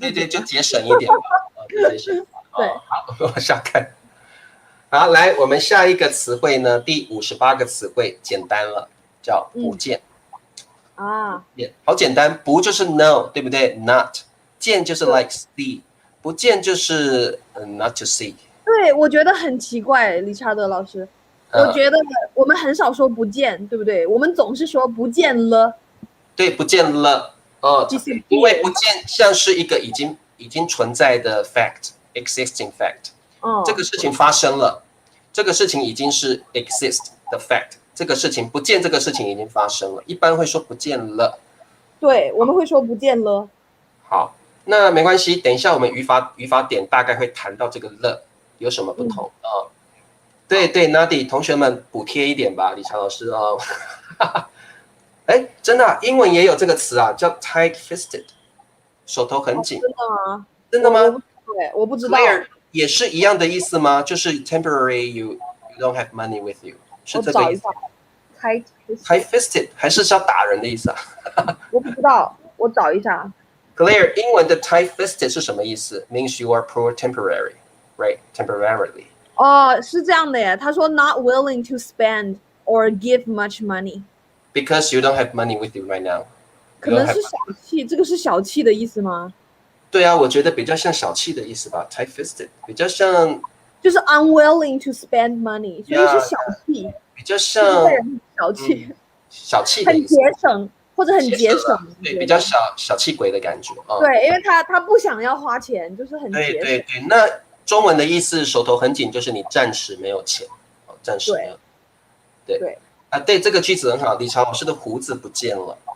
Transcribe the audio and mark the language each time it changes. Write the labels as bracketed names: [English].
[Chinese] 对对，紧了。就节省一点吧，就节省。对，好，往下看。好，来，我们下一个词汇呢，第58个词汇，简单了，叫不见。啊，好简单，不就是 no， 对不对 ？Not， 见就是对 [English] like see， [Chinese] 不见就是 [English] not to see。 [Chinese] 对，我觉得很奇怪，理查德老师，我觉得我们很少说不见，对不对？我们总是说不见了对，不见了。因为 [English] ，disappear。 [Chinese] 不见像是一个已经存在的 fact， [English] existing fact。 [Chinese] 这个事情发生了，这个事情已经是 exist 的 fact， 这个事情不见，这个事情已经发生了，一般会说不见了。对，我们会说不见了。好，那没关系，等一下我们语法点大概会谈到这个了有什么不同啊？对对 ，Nadi 同学们补贴一点吧，理查老师哦。哎，真的英文也有这个词啊，叫 tight-fisted， 手头很紧。真的吗？真的吗？对，我不知道。 Clear 也是一样的意思吗？就是 [English] temporary you don't have money with you， [Chinese] 是这个意思。 tight-fisted 还是要打人的意思啊？我不知道，我找一下。 [English] Clear [Chinese] 英文的 [English] tight-fisted [Chinese] 是什么意思 [English] ？Means you are poor temporary, right? Temporarily。 [Chinese] 哦，是这样的耶。他说 [English] not willing to spend or give much money。 Because you don't have money with you right now。 [Chinese] 可能是小气，这个是小气的意思吗？对啊，我觉得比较像小气的意思吧 ，tight-fisted 比较像，就是 [English] unwilling to spend money， [Chinese] 所以是小气，比较像小气，小气的很意思，节省或者很节省，对，比较小气鬼的感觉啊。对，因为他不想要花钱，就是很节省。对对对，那中文的意思手头很紧，就是你暂时没有钱，暂时没有。对啊，对，这个句子很好，理查老师的胡子不见了。